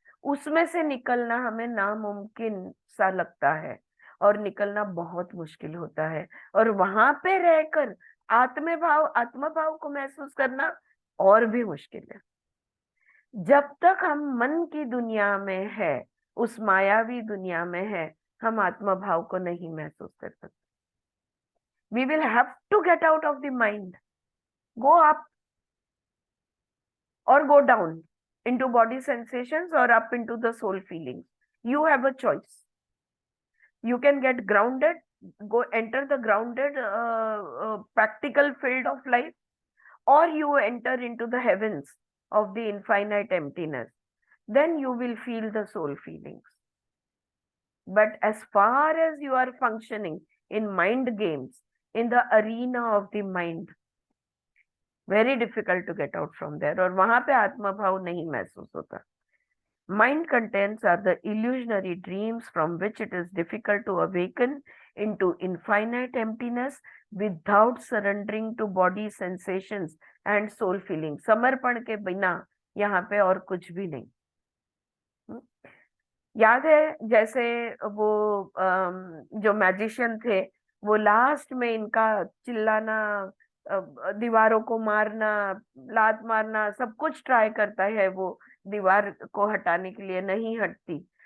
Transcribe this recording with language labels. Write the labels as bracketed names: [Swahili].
[Hindi] उसमें से निकलना हमें नामुमकिन सा लगता है, और निकलना बहुत मुश्किल होता है। और वहां पे रहकर आत्मा भाव को महसूस करना और भी मुश्किल है। जब तक हम मन की दुनिया में है, उस मायावी दुनिया में है, हम आत्मा भाव को नहीं महसूस कर सकते। [English] We will have to get out of the mind, go up or go down into body sensations or up into the soul feelings. You have a choice. You can get grounded, go enter the grounded practical field of life, or you enter into the heavens of the infinite emptiness. Then you will feel the soul feelings. But as far as you are functioning in mind games, in the arena of the mind, very difficult to get out from there. [Hindi] और वहां पे आत्मा भाव नहीं महसूस होता। [English] Mind contents are the illusionary dreams from which it is difficult to awaken into infinite emptiness without surrendering to body sensations and soul feelings. [Hindi] समर्पण के बिना यहाँ पे और कुछ भी नहीं। याद है जैसे वो जो मैजिशियन थे, वो लास्ट में इनका चिल्लाना, दीवारों को मारना, लात मारना, सब कुछ ट्राई करता है, वो दीवार को हटाने के लिए नहीं हटती।